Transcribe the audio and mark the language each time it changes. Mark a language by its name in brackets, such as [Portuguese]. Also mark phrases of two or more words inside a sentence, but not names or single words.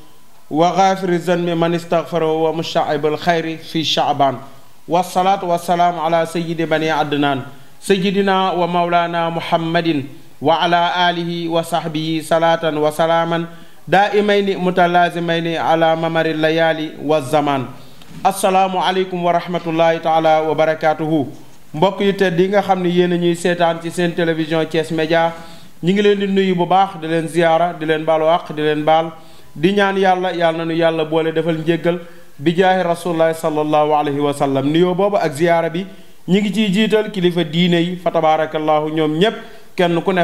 [Arabic] وغافر الذنب من استغفره ومشعب الخير في شعبان والصلاة والسلام على سيد بني عدنان سيدنا ومولانا محمد وعلى آله وصحبه صلاة وسلاما دائمين متلازمين على ممر الليالي والزمان. السلام عليكم ورحمة الله تعالى وبركاته. [Wolof] mbokk yu tedd yi nga xam ne yéen a ñuy seetaan ci seen télévision Thiès Média ñi ngi leen di nuyu bu baax di leen ziyaara di leen baalu àq di leen baal di ñaan yàlla na nu yàlla boole defal njéggal bi jaahi [Arabic] رسول الله صلى الله عليه وسلم [Wolof] nuyoo boobu ak ziyaara bi ñi ngi ciy jiital kilifa diine yi fa tabarakallahu ñoom ñépp kenn ku ne